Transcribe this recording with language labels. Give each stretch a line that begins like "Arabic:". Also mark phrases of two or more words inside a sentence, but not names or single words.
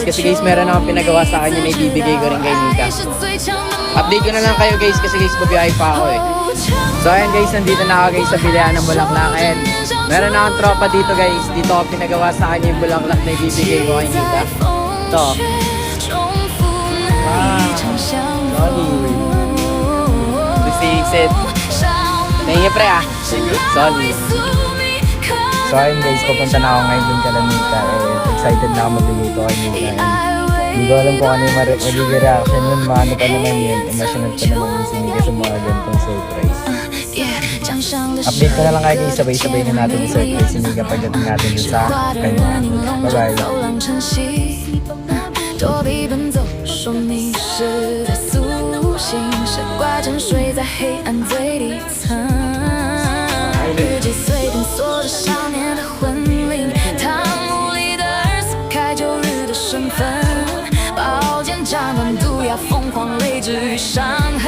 Filipino: Kasi guys, meron akong pinagawa sa kanya na ibibigay ko rin kay Nika. Update ko na lang kayo guys kasi guys, babiyahe pa ako eh. So ayan guys, nandito na ako guys sa bilihan ng bulaklak. And meron akong tropa dito guys. Dito ako pinagawa sa kanya yung bulaklak na ibibigay ko kay Nika. Ito. Sorry.
English: Fix it. Thank you
Filipino: pre ah. Sorry. So ayun guys, pupunta na ako ngayon dun kala Nika excited na ako magbigay ko kay Nika hindi ko alam kung ano yung magiging reaction yun, maano pa naman yun, emotional pa naman yun si Nika sa mga ganitong surprise. Update ko na lang kayo guys, sabay-sabay na natin yung surprise si Nika pagdating natin dun sa kanya.
English: Bye bye.
Chinese: 躲避奔走，说迷失在苏醒，是挂沉睡在黑暗最底层。日记碎片锁着少年的魂灵，汤姆里的儿撕开旧日的身份，宝剑斩断毒药，疯狂泪治愈伤痕。